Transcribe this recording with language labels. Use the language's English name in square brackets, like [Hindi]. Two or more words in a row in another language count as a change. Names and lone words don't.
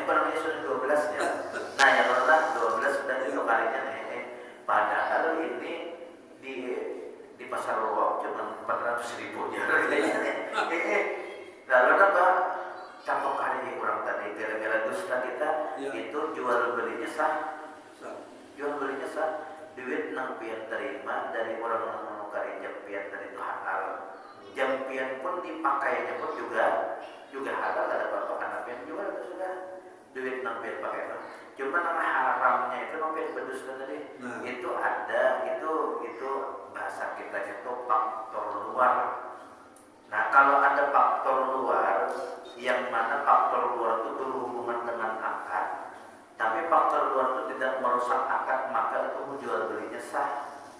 [Indonesian] Barangnya sudah 12 ya. Nah yang orang 12 sudah itu kalinya nih. Padahal ini di pasar Lowak cuma 400.000 ya harganya. Lalu apa? Contoh kali orang tadi gara-gara dusta kita ya. Itu jual belinya sah. Jual belinya sah. [Banjar] Duit nang pian terima dari orang yang menukari jampian tadi itu halal. Jampian pun dipakainya pun juga halal ada apa-apa karena pian jual itu sudah duit nang pian pakai. Cuma nama haramnya itu nang pian berdusta tadi. [Indonesian] Nah. Itu ada itu bahasa kita itu faktor luar. Nah kalau ada faktor luar yang mana faktor luar itu berhubungan dengan akad, tapi faktor luar itu tidak merusak akad, maka itu jual belinya sah.